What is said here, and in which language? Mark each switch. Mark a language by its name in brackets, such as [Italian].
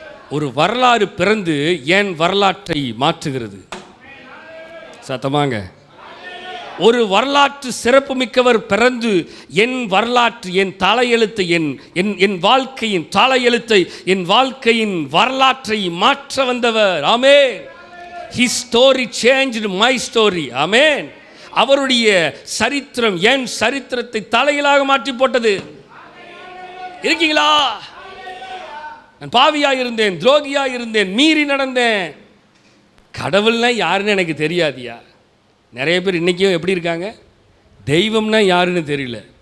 [Tamil] ஒரு வரலாறு பிறந்து ஏன் வரலாற்றை மாற்றுகிறது? சத்தமாங்க. ஒரு வரலாற்று சிறப்புமிக்கவர் பிறந்து என் வரலாற்று, என் தலையெழுத்தை, என் வாழ்க்கையின் தலையெழுத்தை, என் வாழ்க்கையின் வரலாற்றை மாற்ற வந்தவர். ஆமென். [English] His story changed my story. [Tamil] ஆமென். அவருடைய சரித்திரம் என் சரித்திரத்தை தலைகளாக மாற்றி போட்டது. இருக்கீங்களா? நான் பாவியாக இருந்தேன், துரோகியாக இருந்தேன், மீறி நடந்தேன். கடவுள்னா யாருன்னு எனக்கு தெரியாதியா. நிறைய பேர் இன்றைக்கும் எப்படி இருக்காங்க? தெய்வம்னா யாருன்னு தெரியல.